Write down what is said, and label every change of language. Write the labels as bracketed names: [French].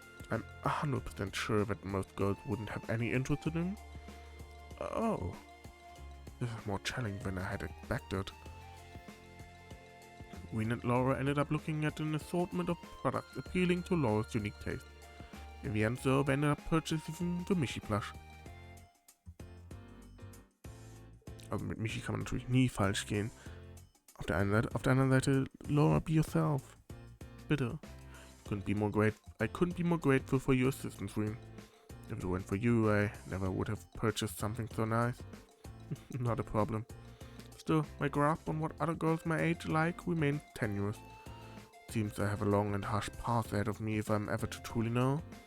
[English] I'm 100% sure that most girls wouldn't have any interest in him. Oh. This is more challenging than I had expected. Wynne and Laura ended up looking at an assortment of products appealing to Laura's unique taste. In the end, though, they ended up purchasing the Michi plush. [German] Also mit Michi kann man natürlich nie falsch gehen. Auf der anderen Seite, Laura, be yourself. Bitte. [English] I couldn't be more grateful for your assistance, Wynne. If it weren't for you, I never would have purchased something so nice. Not a problem. Still, my grasp on what other girls my age like remains tenuous. Seems I have a long and harsh path ahead of me if I'm ever to truly know.